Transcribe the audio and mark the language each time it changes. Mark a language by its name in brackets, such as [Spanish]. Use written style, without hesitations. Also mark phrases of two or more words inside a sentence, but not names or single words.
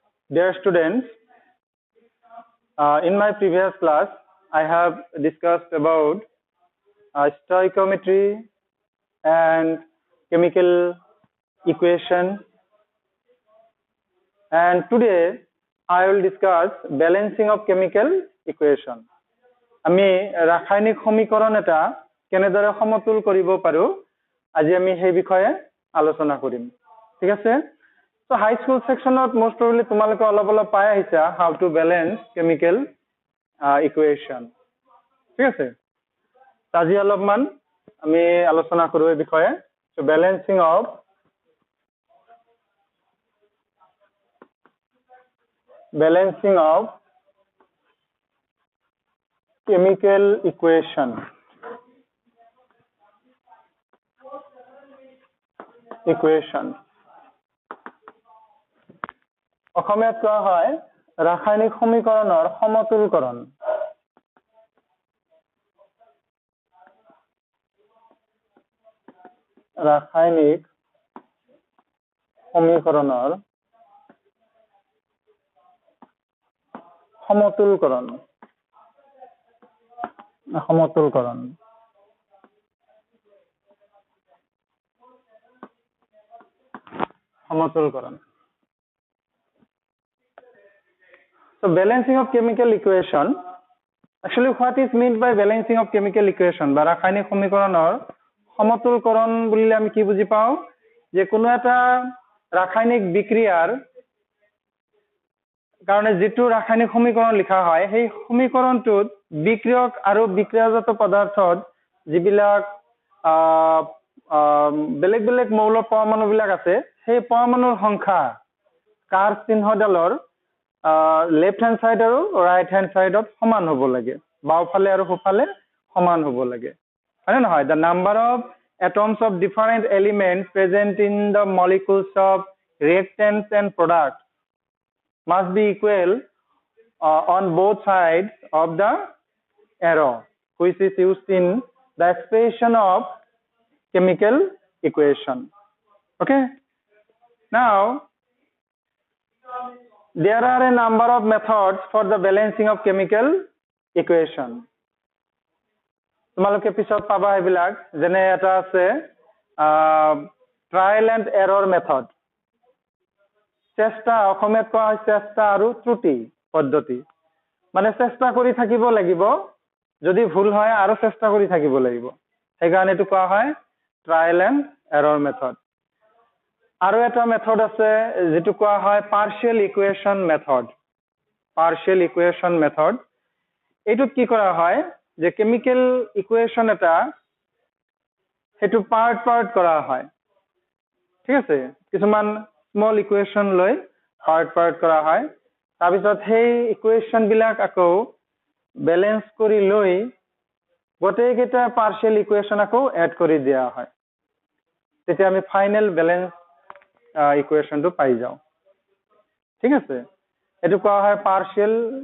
[English] Dear students, in my previous class, I have discussed about stoichiometry and chemical equation, and today I will discuss balancing of chemical equation. [Assamese] আমি রাসায়নিক সমীকরণ এটা কেনেদৰে সমতুল কৰিব পাৰো আজি আমি সেই বিষয়ে আলোচনা কৰিম ঠিক আছে [English] So high school section of most probably [Assamese] তোমালোকে অলপ পাই আহিছা [English] how to balance chemical equation [Assamese] ঠিক আছে আজি অলপমান আমি আলোচনা কৰো এই বিষয়ে [English] so balancing of chemical equation [Assamese] অসমীয়াত কোৱা হয় ৰাসায়নিক সমীকৰণৰ সমতুলকৰণ ৰাসায়নিক সমীকৰণৰ সমতুলকৰণ [English] So balancing of chemical equation, actually what is meant by balancing of chemical equation [Assamese] বা ৰাসায়নিক সমীকৰণৰ সমতুলকৰণ বুলিলে আমি কি বুজি পাওঁ যে কোনো এটা ৰাসায়নিক বিক্ৰিয়াৰ কাৰণে যেটো ৰাসায়নিক সমীকৰণ লিখা হয় সেই সমীকৰণটোত বিক্ৰিয়ক আৰু বিক্ৰিয়াজাত পদাৰ্থত যিবিলাক বেলেগ বেলেগ মৌল পৰমাণু বিলাক আছে সেই পৰমাণুৰ সংখ্যা কাৰ চিহ্নডালৰ [English] left hand side [Assamese] আৰু [English] right hand side of [Assamese] সমান হ'ব লাগে বাওফালে আৰু সোফালে সমান হ'ব লাগে হয় না নহয় [English] the number of atoms of different elements present in the molecules of reactants and products must be equal on both sides of the arrow which is used in the expression of chemical equation okay now there are a number of methods for the balancing of chemical equation [Assamese] তোমালোকে পিছত পাবা এবিলাক যেনে এটা আছে [English] trial and error method [Assamese] চেষ্টা অসমীয়াত কোৱা হয় চেষ্টা আৰু ত্ৰুটি পদ্ধতি মানে চেষ্টা কৰি থাকিব লাগিব যদি ভুল হয় আৰু চেষ্টা কৰি থাকিব লাগিব সেই কাৰণে এটো কোৱা হয় [English] trial and error method [Assamese] আৰু এটা মেথড আছে যেটো কোৱা হয় [English] partial equation [Assamese] method এটো কি কৰা হয় যে [English] chemical equation [Assamese] এটা হেতু পার্ট কৰা হয় ঠিক আছে কিছুমান [English] small equation [Assamese] লৈ পার্ট কৰা হয় তাৰ পিছত সেই ইকুয়েশন বিলাক আকৌ ব্যালেন্স কৰি লৈ গোটেই কেইটা [English] partial equation [Assamese] আকৌ এড কৰি দিয়া হয় তেতিয়া আমি [English] final balance equation [Assamese] টো পাই যাও ঠিক আছে এটো কোৱা হয় পার্শিয়াল